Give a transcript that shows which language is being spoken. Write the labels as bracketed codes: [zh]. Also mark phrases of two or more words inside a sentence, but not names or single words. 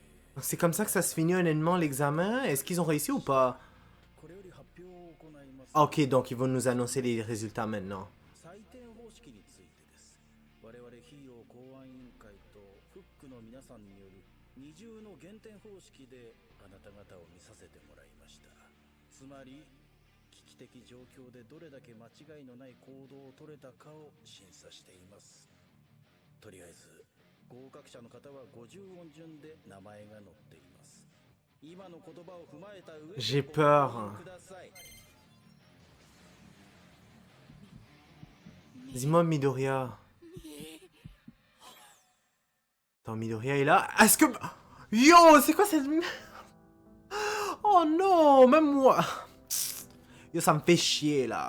[fr] C'est comme ça que ça se finit honnêtement l'examen? Est-ce qu'ils ont réussi ou pas? [ja] これより発表を行います。 [fr] Ah, ok, donc ils vont nous annoncer les résultats maintenant. [ja] 採点方式についてです。我々ヒーロー公安委員会とフックの皆さんによる二重の減点方式であなた方を見させてもらいました。つまり危機的状況でどれだけ間違いのない行動を取れたかを審査しています。とりあえず合格者の方は50音順で名前が載っています。今の言葉を踏まえた上で [fr] J'ai peur. [ja] ください。 [fr] Dis-moi Midoriya. Attends, Midoriya est là. Est-ce que... Yo, c'est quoi cette... Oh non, même moi. Yo, ça me fait chier là.